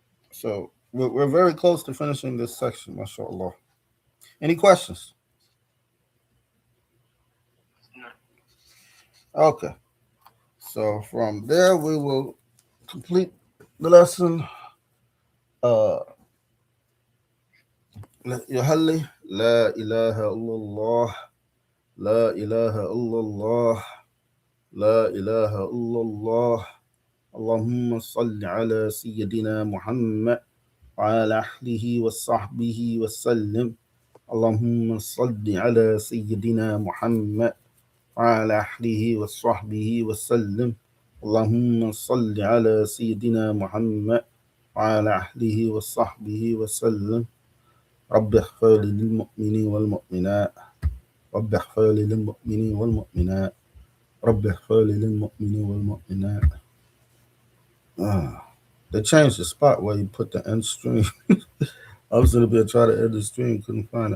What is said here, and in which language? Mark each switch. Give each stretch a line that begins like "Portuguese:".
English: So we're very close to finishing this section, mashallah. Any questions? Okay. So from there, we will complete the lesson.
Arabic: يحلي لا إله إلا الله لا إله إلا الله لا إله إلا الله اللهم صل على سيدنا محمد وعلى أهله وصحبه وسلم اللهم صل على سيدنا محمد وعلى أهله وصحبه وسلم اللهم صل على سيدنا محمد وعلى أهله وصحبه وسلم رب اغفر للمؤمنين والمؤمنات رب اغفر للمؤمنين والمؤمنات رب اغفر للمؤمنين والمؤمنات.
English: Ah, they changed the spot where you put the end stream. I was gonna be try to end the stream, couldn't find it.